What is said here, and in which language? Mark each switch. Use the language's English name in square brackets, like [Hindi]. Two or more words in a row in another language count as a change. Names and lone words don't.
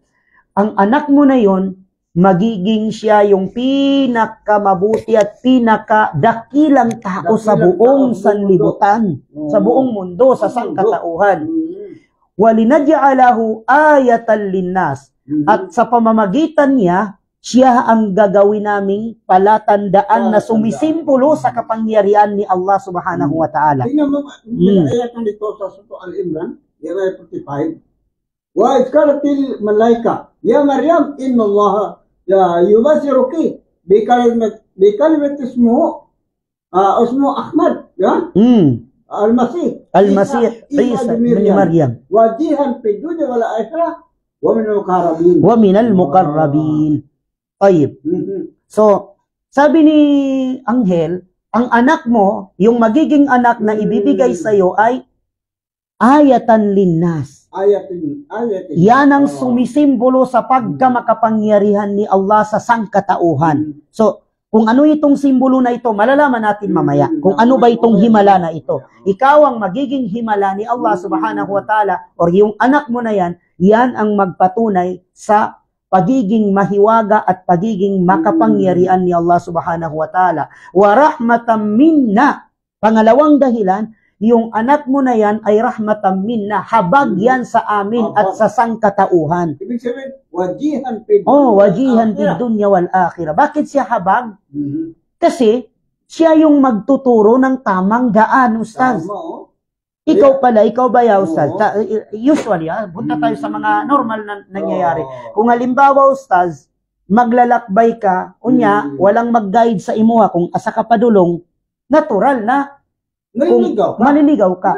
[Filipino] Ang anak mo na yon, magiging siya yung pinakamabuti at pinakadakilang tao sa buong sanlibutan, sa buong mundo, sa sangkatauhan. [Arabic] ولنجعله آية للناس. [Filipino] At sa pamamagitan niya, siya ang gagawin naming palatandaan na sumisimbolo sa kapangyarihan ni Allah [Arabic] سبحانه وتعالى. [Filipino] Tingnan mo, ayat ng dito sa Surah Al-Imran, ayat 45. [Arabic] وإذ قالت الملائكة يا مريم إن الله يبشرك بكلمة اسمه أحمد, ya? المسيح عيسى بن مريم. وجيها في الدنيا والآخرة ومن المقربين. Ayib. [Filipino] So, sabi ni Anghel, ang anak mo, yung magiging anak na ibibigay sa iyo ay [Arabic] آية للناس. [Filipino] Yan ang sumisimbolo sa pagkamakapangyarihan ni Allah sa sangkatauhan. So, kung ano itong simbolo na ito, malalaman natin mamaya. Kung ano ba itong himala na ito. Ikaw ang magiging himala ni Allah [Arabic] سبحانه وتعالى [Filipino] or yung anak mo na yan, yan ang magpatunay sa pagiging mahiwaga at pagiging makapangyarihan ni Allah [Arabic] سبحانه وتعالى. ورحمة منا. [Filipino] Pangalawang dahilan, yung anak mo na yan ay [Arabic] رحمة منا. [Filipino] Habag yan sa amin at sa sangkatauhan. Ibig sabihin, [Arabic] وجيها في الدنيا والآخرة. [Filipino] Bakit siya habag? Kasi siya yung magtuturo ng tamang daan, Ustaz. Ikaw ba ya, Ustaz? Usually, punta tayo sa mga normal na nangyayari. Kung halimbawa, Ustaz, maglalakbay ka, walang mag-guide [Cebuano] sa imuha, kung asa ka padulong, [Filipino] natural na maliligaw ka.